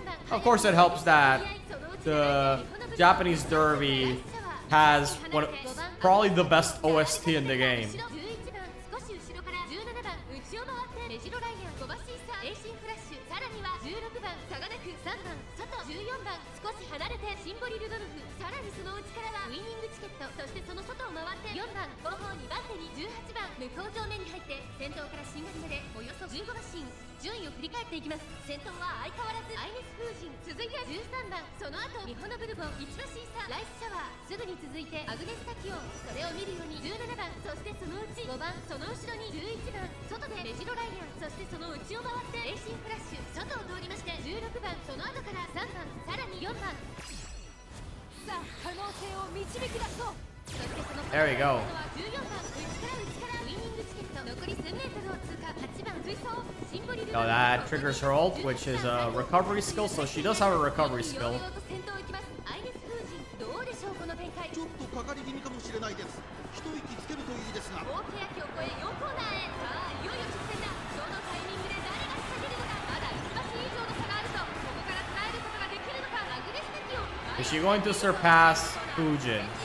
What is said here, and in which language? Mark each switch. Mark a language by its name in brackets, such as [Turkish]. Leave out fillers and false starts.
[English] Of course, it helps that the Japanese Derby has probably the best OST in the game. [Japanese] 少し後ろから17番内を回ってメジロライアン5馬身差エイシンフラッシュさらには16番差がなく3番外14番少し離れてシンボリルドルフさらにその内からはウイニングチケットそしてその外を回って4番後方2番手に18番向こう正面に入って先頭から新狩りまでおよそ15馬身順位を振り返っていきます先頭は相変わらずアイネス風神続いて13番その後ミホノブルボン1馬身差ライスシャワーすぐに続いてアグネスタキオンそれを見るように17番そしてそのうち5番その後ろに11番外でメジロライアンそしてその内を回ってエイシンフラッシュ外を通りまして16番その後から3番さらに4番さあ可能性を導き出そう [English] There we go. [Japanese] 14番内からウイニングチケット残り1000メートルを通過8番追走シンボリル [English] So that triggers her ult, which is a recovery skill, so she does have a recovery skill. [Japanese] 先頭行きますアイネス風神どうでしょうこの展開ちょっとかかり気味かもしれないです。一息つけるといいですが。大欅を越え4コーナーへさあいよいよ直線だどのタイミングで誰が仕掛けるのかまだ1馬身以上の差があるとここから捉えることができるのかアグネスタキオン [English] Is she going to surpass Fujin?